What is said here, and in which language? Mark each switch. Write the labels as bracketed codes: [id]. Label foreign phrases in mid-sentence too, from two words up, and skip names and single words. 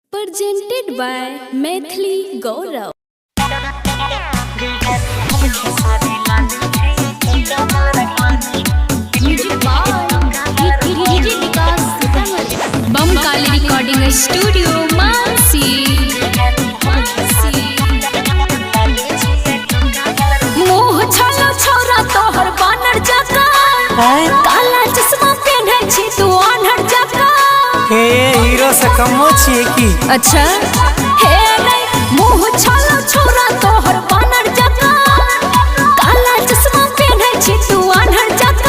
[en] Presented by Maithili Gaurav. Bum Kali Recording Studio, Mansi. [mai] मोह छालो छोरा तोहर बानर जका काला चश्मा पहने छी तू अनहर जका हे हीरो से कमो छिए की अच्छा हे नहीं मोह छालो छोरा तोहर बानर जका काला चश्मा पहने छी तू अनहर जका